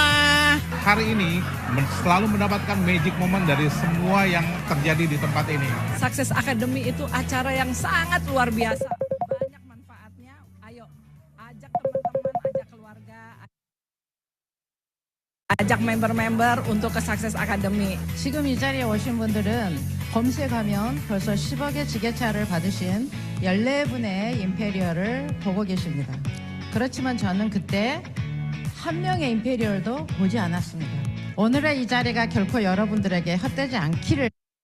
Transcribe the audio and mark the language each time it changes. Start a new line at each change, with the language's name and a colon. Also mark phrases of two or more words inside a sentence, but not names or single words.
Indonesian: Hari ini selalu mendapatkan
English: magic moment
Indonesian: dari semua yang terjadi di tempat ini. Success Academy itu acara yang sangat luar biasa. Banyak manfaatnya. Ayo, ajak teman-teman, ajak keluarga, ajak member-member untuk ke Success Academy.
Korean: 지금 이 자리에 오신 분들은 검색하면 벌써 10억의 지게차를 받으신 14분의 임페리얼을 보고 계십니다. 그렇지만 저는 그때 한 명의 임페리얼도 보지 않았습니다. 오늘의 이 자리가 결코 여러분들에게 헛되지 않기를